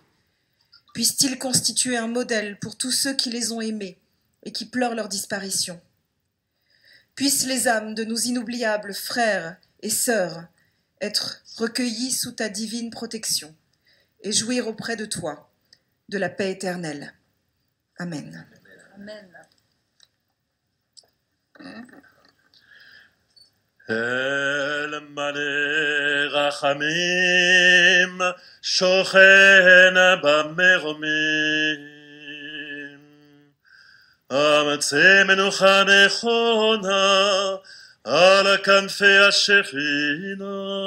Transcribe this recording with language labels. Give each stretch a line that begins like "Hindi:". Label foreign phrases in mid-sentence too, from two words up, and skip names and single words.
French: Puissent-ils constituer un modèle pour tous ceux qui les ont aimés et qui pleurent leur disparition. Puissent les âmes de nos inoubliables frères et sœurs être recueillies sous ta divine protection et jouir auprès de toi de la paix éternelle. Amen. Amen.
Hebrew: אל מלא רחמים שוכן במרומים, אמצא מנוחה נכונה על כנפי השכינה,